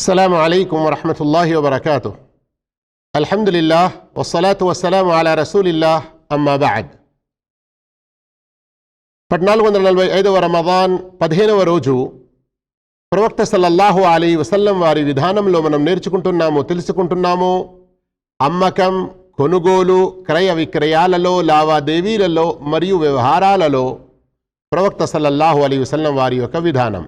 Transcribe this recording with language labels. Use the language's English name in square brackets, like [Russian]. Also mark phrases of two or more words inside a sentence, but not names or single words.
[Arabic] السلام عليكم ورحمة الله وبركاته. الحمد لله والصلاة والسلام على رسول الله أما بعد. [Telugu] 1445వ రమదాన్ 15వ రోజు ప్రవక్త [Arabic] صلى الله عليه وسلم [Telugu] వారి విధానంలో మనం తెలుసుకుంటున్నాము. అమ్మకం, కొనుగోలు, క్రయ విక్రయాలలో, లావాదేవీలలో మరియు వ్యవహారాలలో ప్రవక్త [Arabic] صلى الله عليه وسلم [Telugu] వారి యొక్క విధానం.